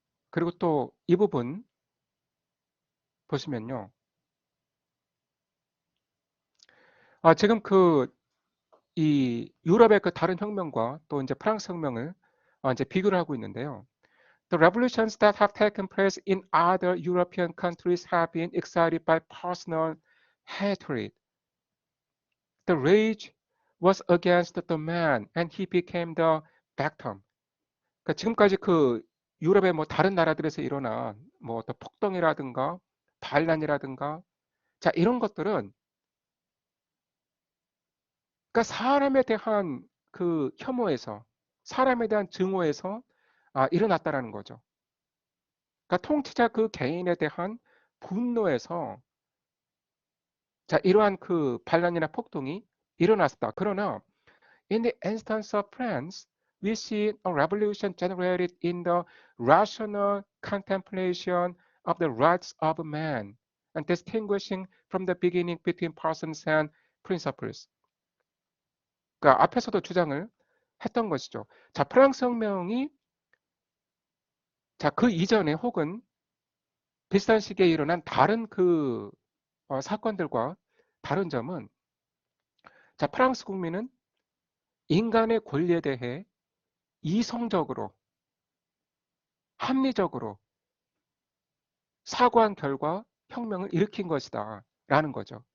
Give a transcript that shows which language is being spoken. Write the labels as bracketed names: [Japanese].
[Korean] 그리고 또 이 부분 보시면요. 지금 그 이 유럽의 그 다른 혁명과 또 이제 프랑스 혁명을 이제 비교를 하고 있는데요. [English] The revolutions that have taken place in other European countries have been excited by personal hatred. The rage was against the man and he became the victim. [Korean] 그러니까 지금까지 그 유럽의 뭐 다른 나라들에서 일어난 뭐 또 폭동이라든가 반란이라든가 이런 것들은 그러니까 사람에 대한 그 혐오에서 사람에 대한 증오에서 일어났다라는 거죠. 그러니까 통치자 그 개인에 대한 분노에서 이러한 그 반란이나 폭동이 일어났다. [English] 그러나 in the instance of France, we see a revolution generated in the rational contemplation of the rights of man and distinguishing from the beginning between persons and principles. [Korean] 그러니까 앞에서도 주장을 했던 것이죠. 프랑스 혁명이 그 이전에 혹은 비슷한 시기에 일어난 다른 그 사건들과 다른 점은 프랑스 국민은 인간의 권리에 대해 이성적으로 합리적으로 사고한 결과 혁명을 일으킨 것이다 라는 거죠.